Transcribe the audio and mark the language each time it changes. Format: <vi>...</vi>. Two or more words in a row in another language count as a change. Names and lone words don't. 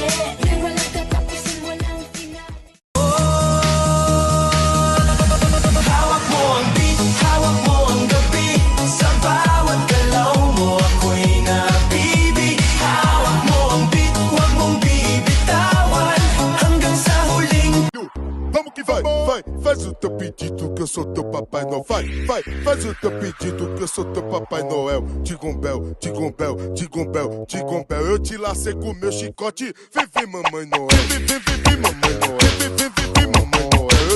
<tl>Di walang katapusan, walang finale. Hawak mo ang beat, hawak mo ang gabi. Sa bawat galaw mo ako'y napibig. Hawak mo ang beat, huwag mong bibitawan. Hanggang sa huling</tl> <pt>Vamos que vai, vai, faz o teu pedido que eu sou teu Papai Noel. Vai, vai, faz o teu pedido que eu sou teu Papai Noel. Tigombel, tigombel, tigombel, tigombel. Eu te lacei com meu chicote. Vem, vem, mamãe Noel. Vem, vem, vem, vem, mamãe Noel. Vem, vem, vem, vem, mamãe Noel.</pt>